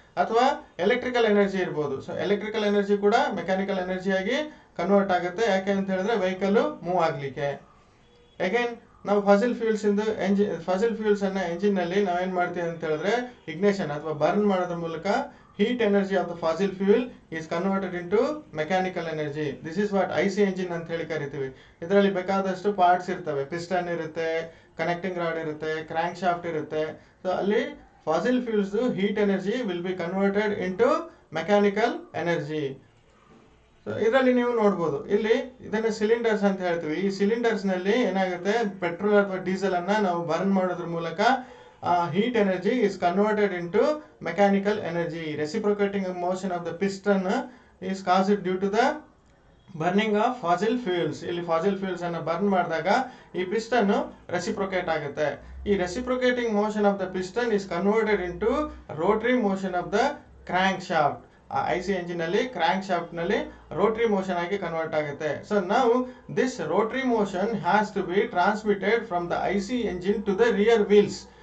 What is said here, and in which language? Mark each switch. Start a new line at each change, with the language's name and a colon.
Kannada: ಅಥವಾ electrical energy ಇರ್ಬೋದು. So electrical energy ಕೂಡ ಮೆಕ್ಯಾನಿಕಲ್ ಎನರ್ಜಿಯಾಗಿ ಕನ್ವರ್ಟ್ ಆಗುತ್ತೆ. ಯಾಕೆ ಅಂತ ಹೇಳಿದ್ರೆ ವೆಹಿಕಲ್ ಮೂವ್ ಆಗ್ಲಿಕ್ಕೆ. ಅಗೇನ್ ನಾವು ಫಾಸಿಲ್ ಫ್ಯೂಲ್ಸ್ ಅನ್ನ ಎಂಜಿನ್ ನಲ್ಲಿ ನಾವೇನ್ ಮಾಡ್ತೀವಿ ಅಂತ ಹೇಳಿದ್ರೆ ಇಗ್ನೇಷನ್ ಅಥವಾ ಬರ್ನ್ ಮಾಡೋದ್ರ ಮೂಲಕ
English: heat energy of the fossil fuel is converted into mechanical energy. This is what IC engine
Kannada: ಅಂತ ಹೇಳಿ ಕರಿತೀವಿ. ಇದರಲ್ಲಿ ಬೇಕಾದಷ್ಟು ಪಾರ್ಟ್ಸ್ ಇರ್ತವೆ, ಪಿಸ್ಟನ್ ಇರುತ್ತೆ, ಕನೆಕ್ಟಿಂಗ್ ರಾಡ್ ಇರುತ್ತೆ, ಕ್ರ್ಯಾಂಕ್ ಶಾಫ್ಟ್ ಇರುತ್ತೆ.
English: So ಅಲ್ಲಿ fossil fuels heat energy will be converted into mechanical energy.
Kannada: So ಇದರಲ್ಲಿ ನೀವು ನೋಡ್ಬೋದು, ಇಲ್ಲಿ ಇದನ್ನ ಸಿಲಿಂಡರ್ಸ್ ಅಂತ ಹೇಳ್ತೀವಿ. ಈ ಸಿಲಿಂಡರ್ಸ್ ನಲ್ಲಿ ಏನಾಗುತ್ತೆ, ಪೆಟ್ರೋಲ್ ಅಥವಾ ಡೀಸೆಲ್ ಅನ್ನ ನಾವು ಬರ್ನ್ ಮಾಡೋದ್ರ ಮೂಲಕ
English: heat energy is converted into mechanical energy. Reciprocating motion of the piston is caused due to the burning of fossil fuels.
Kannada: ಇಲ್ಲಿ ಫಾಸಿಲ್ ಫ್ಯೂಲ್ಸ್ ಅನ್ನು ಬರ್ನ್ ಮಾಡಿದಾಗ ಈ ಪಿಸ್ಟನ್ ರೆಸಿಪ್ರೊಕೇಟ್ ಆಗುತ್ತೆ.
English: ಈ reciprocating motion of the piston is converted into rotary motion of the crank shaft.
Kannada: I C engine ನಲ್ಲಿ crank shaft ನಲ್ಲಿ Rotary motion ಆಗಿ convert ಆಗುತ್ತೆ.
English: So ನಾವು this rotary motion has to be transmitted from the I C engine to the rear wheels.